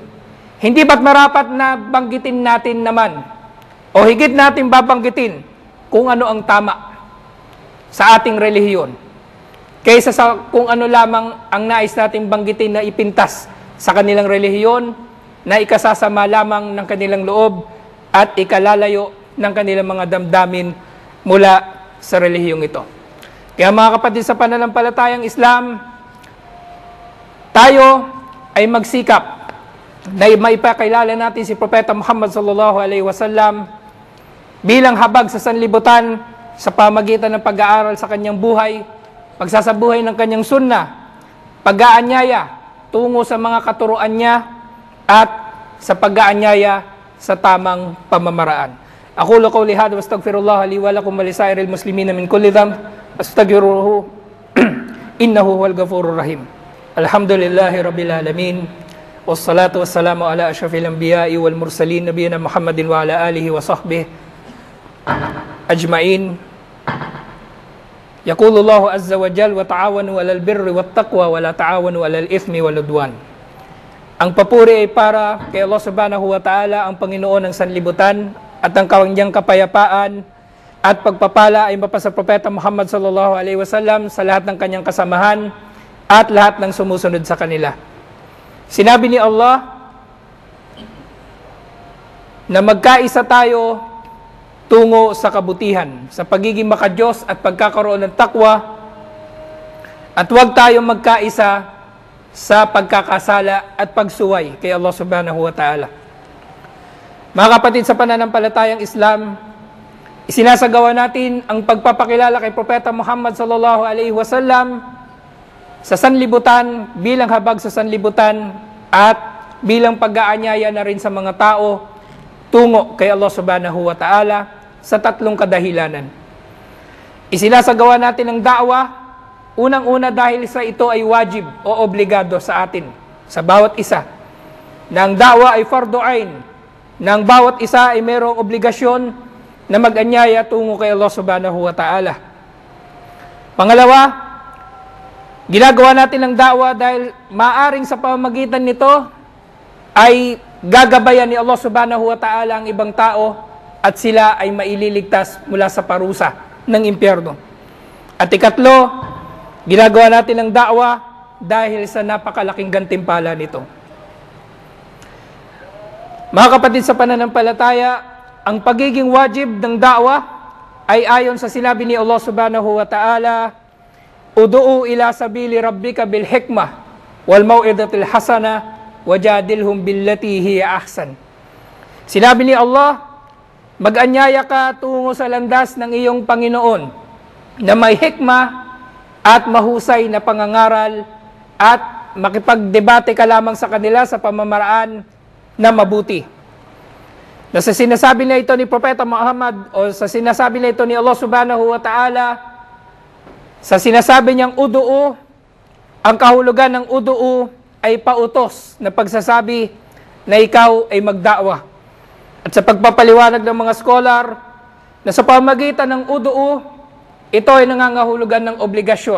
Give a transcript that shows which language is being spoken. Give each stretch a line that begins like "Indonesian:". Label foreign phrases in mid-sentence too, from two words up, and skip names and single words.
Filipino: Hindi ba't marapat na banggitin natin naman o higit natin babanggitin kung ano ang tama sa ating relihiyon kaysa sa kung ano lamang ang nais nating banggitin na ipintas sa kanilang relihiyon na ikasasama lamang ng kanilang loob at ikalalayo ng kanilang mga damdamin mula sa relihiyong ito. Kaya mga kapatid, sa pananampalatayang Islam, tayo ay magsikap na maipakilala natin si Propeta Muhammad
Arabic: صلى الله عليه وسلم
Filipino: bilang habag sa sanlibutan sa pamagitan ng pag-aaral sa kanyang buhay, pagsasabuhay ng kanyang sunnah, pag-aanyaya tungo sa mga katuruan niya, at sa pag-aanyaya sa tamang pamamaraan.
Arabic: أقول قولي هذا وأستغفر الله لي ولكم ولسائر المسلمين من كل ذنب أستغفره إنه هو الغفور الرحيم. الحمد لله رب العالمين والصلاة والسلام على أشرف الأنبياء والمرسلين نبينا محمد وعلى آله وصحبه أجمعين wa sahbihi ajma'in. يقول الله عز وجل وتعاونوا على البر والتقوى ولا تعاونوا على الإثم والعدوان.
Filipino: Ang papuri ay para kay Allah
Arabic: سبحانه وتعالى,
Filipino: ang Panginoon ng sanlibutan, at ang kanyang kapayapaan at pagpapala ay mapasa Propeta Muhammad
Arabic: صلى الله عليه وسلم
Filipino: sa lahat ng kanyang kasamahan at lahat ng sumusunod sa kanila. Sinabi ni Allah na magkaisa tayo tungo sa kabutihan, sa pagiging makadiyos at pagkakaroon ng takwa, at huwag tayong magkaisa sa pagkakasala at pagsuway kay Allah
Arabic: سبحانه وتعالى.
Filipino: Mga kapatid sa pananampalatayang Islam, isinasagawa natin ang pagpapakilala kay Propeta Muhammad
Arabic: صلى الله عليه وسلم
Filipino: sa sanlibutan, bilang habag sa sanlibutan, at bilang pag-aanyaya na rin sa mga tao tungo kay Allah
Arabic: سبحانه وتعالى
Filipino: sa tatlong kadahilanan. Isinasagawa natin ang da'wa, unang-una dahil sa ito ay wajib o obligado sa atin, sa bawat isa, na ang da'wa ay
Arabic: فرض عين,
Filipino: na ang bawat isa ay mayroong obligasyon na mag-anyaya tungo kay Allah
Arabic: سبحانه وتعالى.
Filipino: Pangalawa, ginagawa natin ang da'wa dahil maaring sa pamamagitan nito ay gagabayan ni Allah
Arabic: سبحانه وتعالى
Filipino: ang ibang tao at sila ay maililigtas mula sa parusa ng impyerno. At ikatlo, ginagawa natin ang da'wa dahil sa napakalaking gantimpala nito. Mga kapatid sa pananampalataya, ang pagiging wajib ng da'wa ay ayon sa sinabi ni Allah
Arabic: سبحانه وتعالى, ادع إلى سبيل ربك بالحكمة والموعظة الحسنة وجادلهم بالتي هي أحسن.
Filipino: Sinabi ni Allah, mag-anyaya ka tungo sa landas ng iyong Panginoon na may hikmah at mahusay na pangangaral, at makipagdebate ka lamang sa kanila sa pamamaraan na mabuti. Na sa sinasabi na ito ni Propeta Muhammad, o sa sinasabi na ito ni Allah
Arabic: سبحانه وتعالى,
Filipino: sa sinasabi niyang udu'u, ang kahulugan ng udu'u ay pautos na pagsasabi na ikaw ay magda'wa. At sa pagpapaliwanag ng mga scholar, na sa pamagitan ng udu'u, ito ay nangangahulugan ng obligasyon.